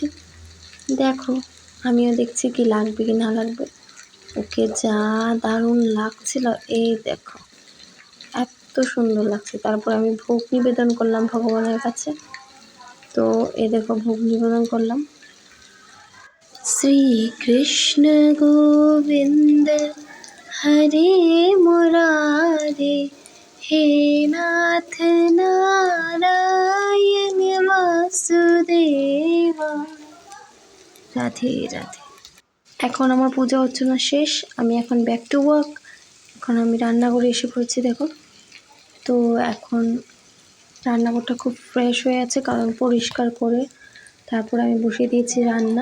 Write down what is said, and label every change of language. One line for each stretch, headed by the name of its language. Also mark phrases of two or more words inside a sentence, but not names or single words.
Bangla: দেখো, আমিও দেখছি কি লাগবে কি না লাগবে। ওকে যা দারুণ লাগছিল, এই দেখো এত সুন্দর লাগছে। তারপর আমি ভোগ নিবেদন করলাম ভগবানের কাছে। তো এই দেখো, ভোগ নিবেদন করলাম।
Sanskrit: श्री कृष्ण गोविंद हरे मुरारे, हे नाथ नारायण वासुदेवा।
Bangla: রাধে রাধে। এখন আমার পূজা অর্চনা শেষ, আমি এখন
English: back to work.
Bangla: এখন আমি রান্নাঘরে এসে পড়েছি। দেখো, তো এখন রান্নাঘরটা খুব ফ্রেশ হয়ে আছে, কারণ পরিষ্কার করে তারপর আমি বসিয়ে দিয়েছি রান্না।